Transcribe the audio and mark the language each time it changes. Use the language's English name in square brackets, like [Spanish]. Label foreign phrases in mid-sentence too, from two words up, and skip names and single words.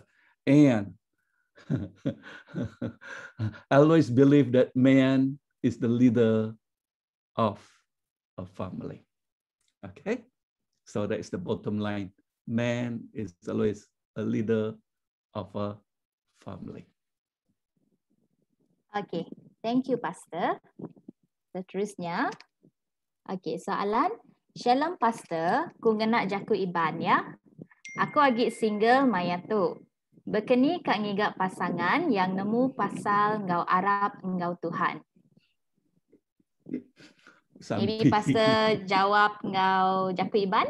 [English] And I always believe that man is the leader of a family. Okay? So that's the bottom line. Man is always a leader of a family. Okay, thank you, Pastor. [Malay] Seterusnya, okay, soalan. [English] Shalom, Pastor. [Iban] Ku ngenak jaku iban, ya. Aku agak single maya tu. Bekeni kak ngigak pasangan yang nemu pasal ngau Arab ngau Tuhan. Maybe Pastor jawab ngau jaku iban?